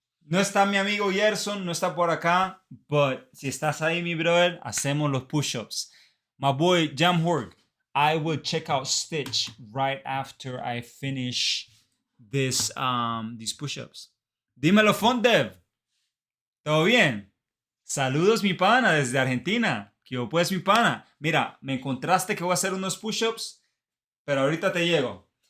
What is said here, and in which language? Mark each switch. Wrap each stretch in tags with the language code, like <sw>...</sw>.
<es>No está mi amigo Gerson, no está por acá, but si estás ahí, mi brother, hacemos los push-ups.</es> <en>My boy Jamhorg, I will check out Stitch right after I finish this these push-ups.</en> <es>Dímelo, Fondev. ¿Todo bien? Saludos, mi pana, desde Argentina. ¿Qué pues, mi pana? Mira, me encontraste que voy a hacer unos push-ups, pero ahorita te llego.</es>